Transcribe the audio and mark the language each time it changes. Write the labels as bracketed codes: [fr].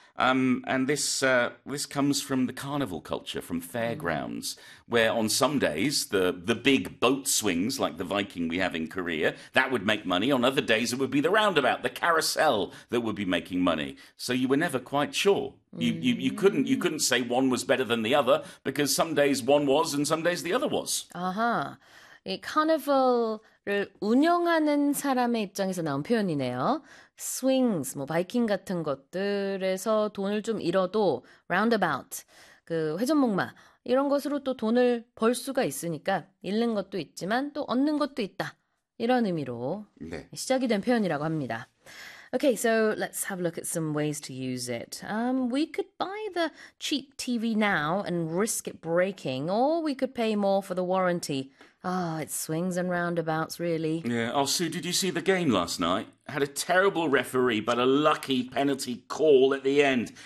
[en] And this comes from the carnival culture, from fairgrounds, where on some days the big boat swings, like the Viking we have in Korea, that would make money. On other days it would be the roundabout, the carousel, that would be making money. So you were never quite sure. You couldn't say one was better than the other, because some days one was and some days the other was. Uh-huh. [ko] 이 카니발을 운영하는 사람의 입장에서 나온 표현이네요. Swings, 뭐 바이킹 같은 것들에서 돈을 좀 잃어도 roundabout, 그 회전목마 이런 것으로 또 돈을 벌 수가 있으니까 잃는 것도 있지만 또 얻는 것도 있다. 이런 의미로 네. 시작이 된 표현이라고 합니다. [en] Okay, so let's have a look at some ways to use it. We could buy the cheap TV now and risk it breaking, or we could pay more for the warranty. Ah, oh, it swings and roundabouts, really. Yeah, oh, Sue, did you see the game last night? Had a terrible referee, but a lucky penalty call at the end.